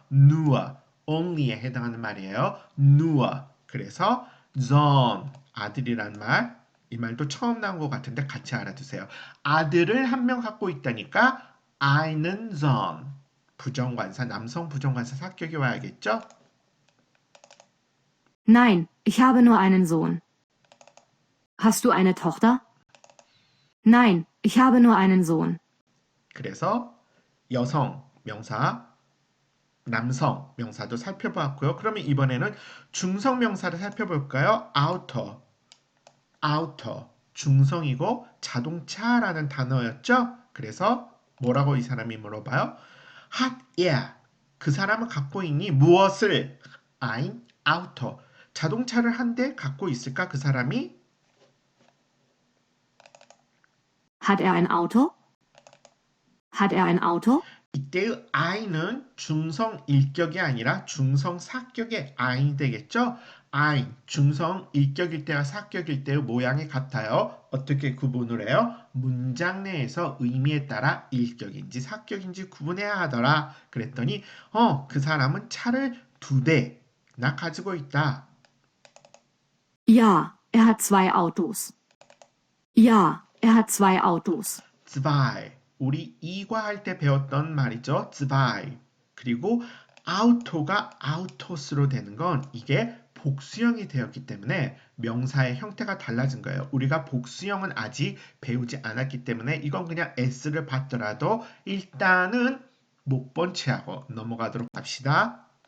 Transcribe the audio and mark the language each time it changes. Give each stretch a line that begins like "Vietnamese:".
Korean: nur, only에 해당하는 말이에요. nur, 그래서 Sohn, 아들이란 말, 이 말도 처음 나온 것 같은데 같이 알아두세요. 아들을 한 명 갖고 있다니까
German: einen Sohn,
Korean: 부정관사, 남성 부정관사 사격이 와야겠죠?
German: Nein, ich habe nur einen Sohn. Hast du eine Tochter? Nein, ich habe nur einen Sohn.
Korean: 그래서 여성 명사, 남성 명사도 살펴보았고요. 그러면 이번에는 중성 명사를 살펴볼까요? auto, auto, 중성이고 자동차라는 단어였죠. 그래서 뭐라고 이 사람이 물어봐요?
German: hat er,
Korean: 그 사람은 갖고 있니? 무엇을?
German: ein Auto,
Korean: 자동차를 한 대 갖고 있을까? 그 사람이?
German: Hat er ein Auto? Hat er ein Auto?
Korean: 이때의 I는 중성 일격이 아니라 중성 사격의 I이 되겠죠? I, 중성 일격일 때와 사격일 때의 모양이 같아요. 어떻게 구분을 해요? 문장 내에서 의미에 따라 일격인지 사격인지 구분해야 하더라. 그랬더니 그 사람은 차를 2대나 가지고 있다.
German: Ja, er hat zwei Autos. Ja, er hat zwei Autos. zwei,
Korean: 우리 이과 할 때 배웠던 말이죠.
German: zwei.
Korean: 그리고 아우토가 아우토스로 되는 건 이게 복수형이 되었기 때문에 명사의 형태가 달라진 거예요. 우리가 복수형은 아직 배우지 않았기 때문에 이건 그냥 S를 받더라도 일단은 못 본 채하고 넘어가도록 합시다.